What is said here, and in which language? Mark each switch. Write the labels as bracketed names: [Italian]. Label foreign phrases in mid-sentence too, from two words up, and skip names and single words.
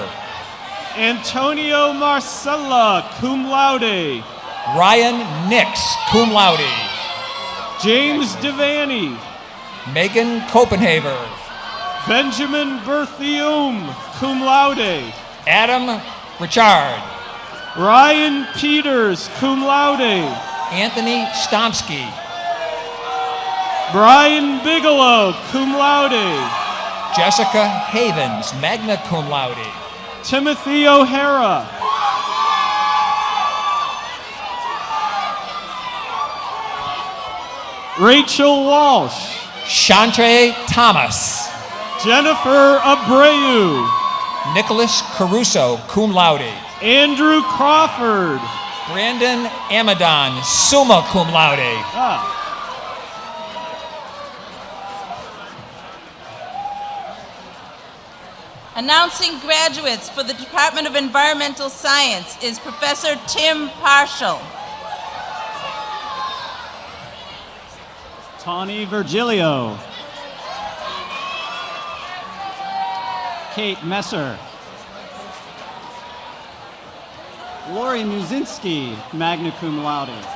[English] Antonio Marcella, [Latin] cum laude. [English] Ryan Nix, [Latin] cum laude. [English] James Devaney. Megan Copenhaver. Benjamin Berthium, [Latin] cum laude. [English] Adam Richard. Ryan Peters, [Latin] cum laude. [English] Anthony Stomsky. Brian Bigelow, [Latin] cum laude. [English] Jessica Havens, [Latin] magna cum laude. [English] Timothy O'Hara. Rachel Walsh. Chantre Thomas. Jennifer Abreu. Nicholas Caruso, [Latin] cum laude. [English] Andrew Crawford. Brandon Amadon, [Latin] summa cum laude. [English] Announcing graduates for the Department of Environmental Science is Professor Tim Parshall. Tawny Virgilio. Kate Messer. Lori Muzinski, [Latin] magna cum laude.